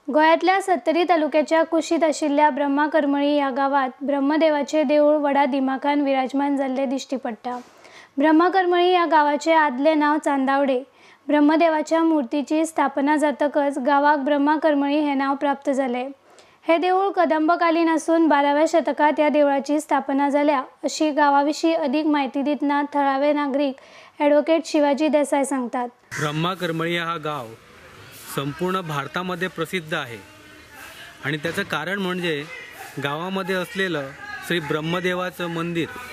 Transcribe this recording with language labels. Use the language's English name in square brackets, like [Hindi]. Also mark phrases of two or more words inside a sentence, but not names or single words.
[Konkani] गोंयांतल्या सत्तरी तालुक्याच्या कुशीत आशिल्ल्या ब्रह्माकरमळी ह्या गावात ब्रह्मदेवाचे देऊळ व्हडा दिमाखान विराजमान जाल्ले दिश्टी पडटा। ब्रह्माकरमळी ह्या गावाचे आदले नाव चांदावडे। ब्रह्मदेवाच्या मूर्तीची स्थापना जातकच गावाक ब्रह्माकरमळी हे नाव प्राप्त झाले। हे देऊळ कदंबकालीन असून 12व्या शतकात ह्या देवळाची स्थापना जाल्या अशी गावाविषयी अधिक माहिती दितना थळावे नागरिक ॲडव्होकेट शिवाजी देसाई सांगतात। [Marathi] ब्रह्माकरमळी हा गाव संपूर्ण भारतामध्ये प्रसिद्ध आहे आणि त्याचं कारण म्हणजे गावामध्ये असलेलं श्री ब्रह्मदेवाचं मंदिर।